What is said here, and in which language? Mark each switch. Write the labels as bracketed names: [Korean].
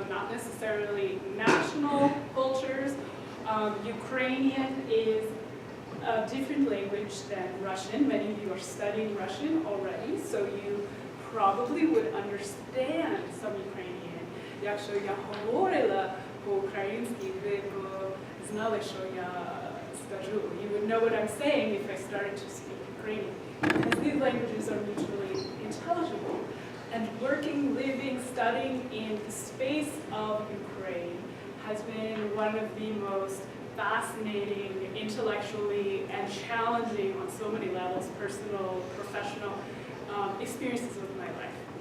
[English] necessarily national cultures. Ukrainian is a different language than Russian. Many of you are studying Russian already, so you probably would understand some Ukrainian. [Ukrainian] Якщо я говорила по-українськи, ви б знали, що я скажу. [English] You would know what I'm saying if I started to speak Ukrainian, because these languages are mutually intelligible. And working, living, studying in the space of Ukraine has been one of the most fascinating, intellectually, and challenging on so many levels, personal, professional, experiences of my life.